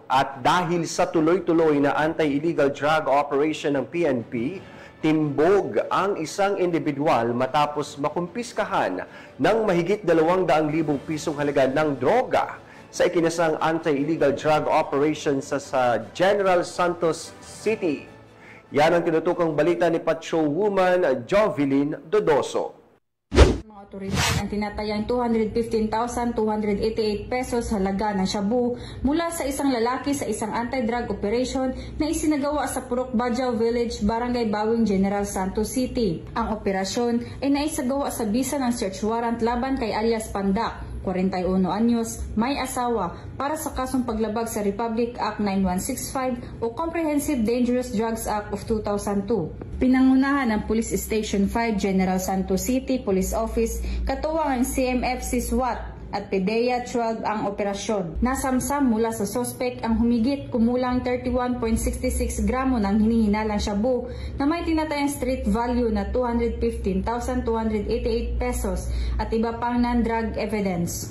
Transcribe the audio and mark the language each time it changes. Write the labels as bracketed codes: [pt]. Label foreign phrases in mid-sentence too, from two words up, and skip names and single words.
[tl] At dahil sa tuloy-tuloy na [en] anti-illegal drug operation [tl] ng PNP, timbog ang isang individual matapos makumpiskahan ng mahigit 200,000 pisong halaga ng droga sa ikinasang [en] anti-illegal drug operation [tl] sa General Santos City. Yan ang tinutukang balita ni Patrolwoman Jovelyn Dodoso. Mga otoridad ang tinatayang 215,288 pesos halaga ng shabu mula sa isang lalaki sa isang [en] anti-drug operation [tl] na isinagawa sa Purok Bajau Village, Barangay Bawing, General Santos City. Ang operasyon ay naisagawa sa bisa ng [en] search warrant [tl] laban kay alias Pandak, 41 anyos, may asawa, para sa kasong paglabag sa Republic Act 9165 o Comprehensive Dangerous Drugs Act of 2002. Pinangunahan ng Police Station 5 General Santos City Police Office, katuwang ang CMFC SWAT at PDEA 12 ang operasyon. Nasamsam mula sa suspect ang humigit kumulang 31.66 gramo ng hinihinalang shabu na may tinatayang [en] street value [tl] na 215,288 pesos at iba pang [en] non-drug evidence.